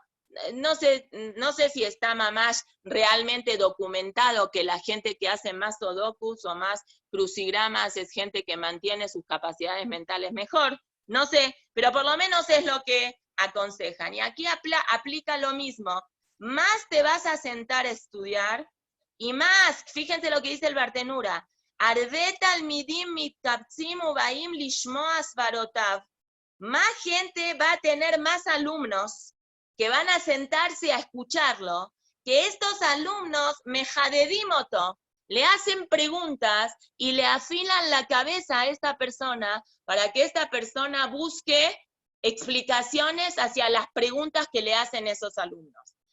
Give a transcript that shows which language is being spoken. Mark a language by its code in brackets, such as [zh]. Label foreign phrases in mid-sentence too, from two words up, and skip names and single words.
[es] No sé si está más realmente documentado que la gente que hace más sudokus o más crucigramas es gente que mantiene sus capacidades mentales mejor. No sé, pero por lo menos es lo que aconsejan. Y aquí aplica lo mismo. Más te vas a sentar a estudiar, y más, fíjense lo que dice el Bartenura, [he] מרבית תלמידים מתקבצים ובאים לשמוע סברותיו. [es] Más gente va a tener más alumnos que van a sentarse a escucharlo, que estos alumnos mejadedimoto, le hacen preguntas y le afilan la cabeza a esta persona para que esta persona busque explicaciones hacia las preguntas que le hacen esos alumnos.